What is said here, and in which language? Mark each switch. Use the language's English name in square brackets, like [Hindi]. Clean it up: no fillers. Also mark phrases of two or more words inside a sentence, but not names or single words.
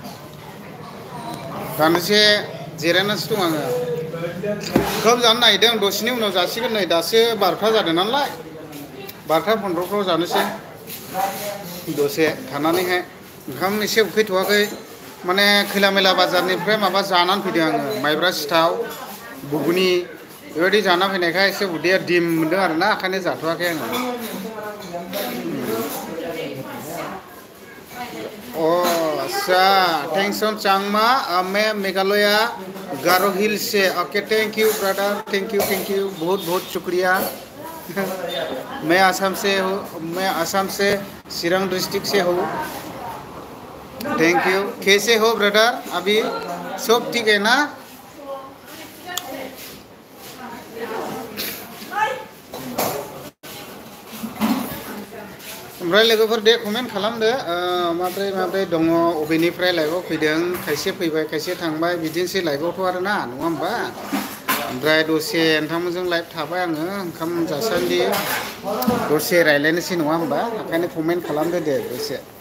[Bodo] दानदिसे जिरायनासो दं आङो ओंखाम जानो नागिरदों दसेनि उनाव जासिगोन नै दासो 12था जादों नालाय 12था 15फ्राव जानोसै दसे थानानैहाय ओंखाम एसे उखैथ'वाखै माने खैला मैला बाजारनिफ्राय माबा जानानै फैदों आङो माइब्रा सिथाव बुगुनि बेबायदि जाना फैनायखाय एसे उदैया दिम मोनदों आरोना ओंखायनो जाथ'वाखै आङो [Hindi] अच्छा थैंक्स ऑन चांगमा मैं मेघालया गारो हिल से [English] okay thank you brother thank you [Hindi] बहुत बहुत शुक्रिया मैं आसाम से चिरां डिस्ट्रिक्ट से हूँ [English] thank you [Hindi] कैसे हो ब्रदर अभी सब ठीक है ना [Bodo] ओमफ्राय लोगोफोर दे कमेन्ट खालामदो माब्रै दङ अबेनिफ्राय लाइभआव फैदों खायसे फैबाय खायसे थांबाय बिदिनोसै लाइभआवथ' आरोना नङा होमबा ओमफ्राय दसे नोंथांमोनजों लाइभ थाबाय आङो ओंखाम जासान्दि दसे रायलायनोसै नङा होमबा ओंखायनो कमेन्ट खालामदो दे दसे